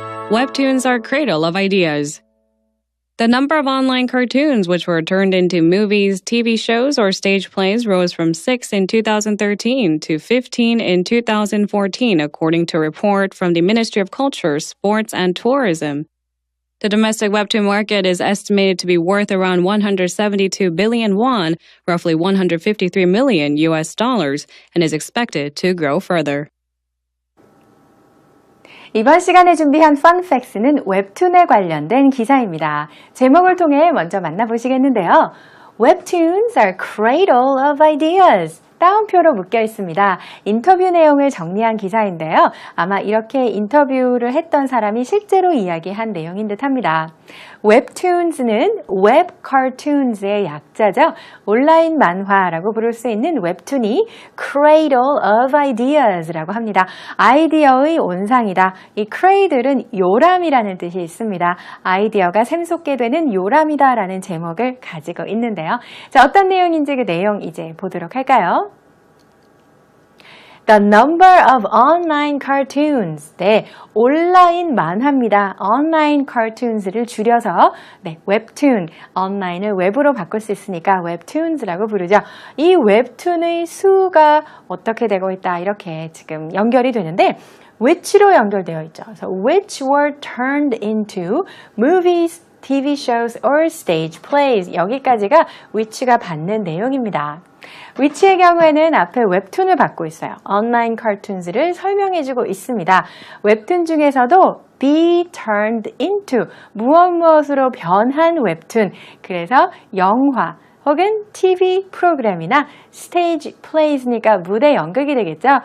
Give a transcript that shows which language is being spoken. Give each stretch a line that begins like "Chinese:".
English: Webtoons are cradle of ideas. The number of online cartoons which were turned into movies, TV shows, or stage plays rose from 6 in 2013 to 15 in 2014, according to a report from the Ministry of Culture, Sports and Tourism. The domestic webtoon market is estimated to be worth around 172 billion won, roughly $153 million, and is expected to grow further.
Korean: 이번 시간에 준비한 fun facts는 웹툰에 관련된 기사입니다. 제목을 통해 먼저 만나보시겠는데요.
English: Webtoons are cradle of ideas.
Korean: 따옴표로 묶여 있습니다. 인터뷰 내용을 정리한 기사인데요. 아마 이렇게 인터뷰를 했던 사람이 실제로 이야기한 내용인 듯 합니다. 웹툰즈는 웹 카툰즈의 약자죠. 온라인 만화라고 부를 수 있는 웹툰이
English: cradle of ideas
Korean: 라고 합니다. 아이디어의 온상이다. 이 cradle은 요람이라는 뜻이 있습니다. 아이디어가 샘솟게 되는 요람이다라는 제목을 가지고 있는데요. 자, 어떤 내용인지 그 내용 이제 보도록 할까요?
English: The number of online cartoons.
Korean: 네, 온라인 만화입니다. online cartoons를 줄여서 네, 웹툰, 온라인을 웹으로 바꿀 수 있으니까 웹툰즈라고 부르죠. 이 웹툰의 수가 어떻게 되고 있다 이렇게 지금 연결이 되는데 which로 연결되어 있죠.
English: So which were turned into movies, TV shows or stage plays.
Korean: 여기까지가 which가 받는 내용입니다. which의 경우에는 앞에 웹툰을 받고 있어요. 온라인 카툰즈를 설명해주고 있습니다. 웹툰 중에서도 be turned into 무엇으로 변한 웹툰. 그래서 영화 혹은 TV 프로그램이나 stage plays니까 무대 연극이 되겠죠.